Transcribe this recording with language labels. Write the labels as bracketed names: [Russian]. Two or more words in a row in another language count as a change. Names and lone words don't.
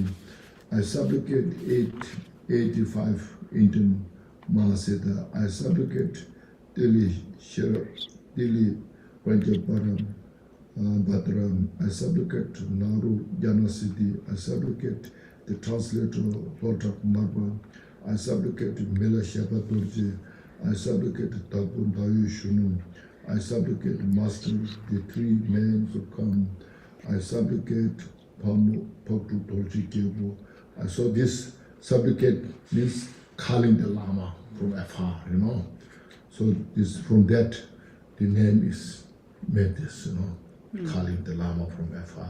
[English] I supplicate 85 Indian Mahasiddha. I supplicate Dili Vanjaparam Bhadram. I supplicate Naru Janasiddhi. I supplicate the translator Lord of Marba. I supplicate Mela Shapaturji. I supplicate Talpun Dayu Shunu. I supplicate Master, the three men who come. I supplicate Pamu Paktu Tolji Kebo. So this supplicate means calling the Lama from afar, you know. So this from that the name is made this, you know, calling the Lama from afar.